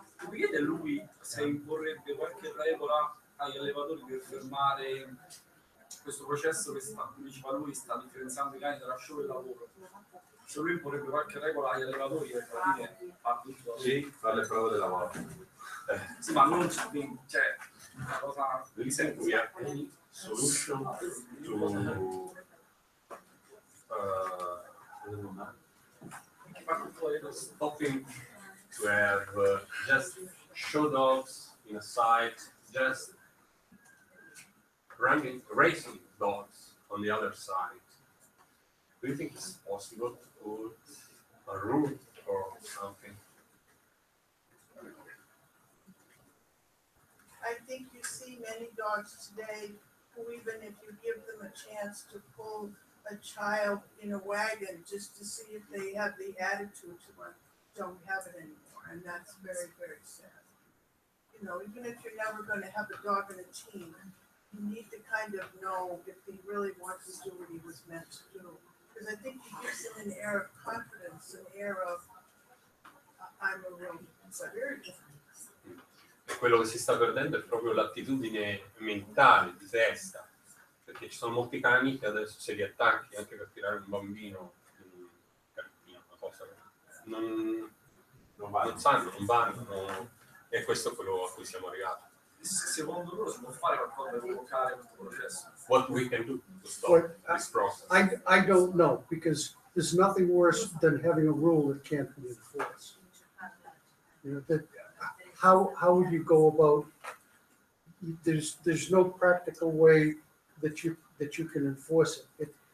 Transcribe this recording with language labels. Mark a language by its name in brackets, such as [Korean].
[Italian] Mi chiede lui se imporrebbe qualche regola agli allevatori per fermare questo processo che come diceva lui, sta differenziando i cani tra show e lavoro. Se lui imporrebbe qualche regola agli allevatori per capire a tutto. Sì, fare le prove del lavoro. Sì, ma non cioè una cosa [English] Listen to me. Solution to stopping to have just show dogs in a site, just racing dogs on the other side. Do you think it's possible to put a rule or something? I think you see many dogs today who, even if you give them a chance to pull a child in a wagon just to see if they have the attitude to it, don't have it anymore, and that's very, very sad. You know, even if you're never going to have a dog in a team, you need to kind of know if he really wants to do what he was meant to do. Because I think he gives him an air of confidence, an air of, I'm a real Siberian. [Italian] E quello che si sta perdendo è proprio l'attitudine mentale, di testa, perché ci sono molti cani che adesso se li attacchi anche per tirare un bambino, una cosa, non sanno, non vanno, e questo è quello a cui siamo arrivati. Secondo loro si può fare qualcosa per bloccare questo processo? [English] What we can do to stop this process? I don't know, because there's nothing worse than having a rule that can't be enforced. You know, that, how would you go about, there's no practical way that you can enforce it.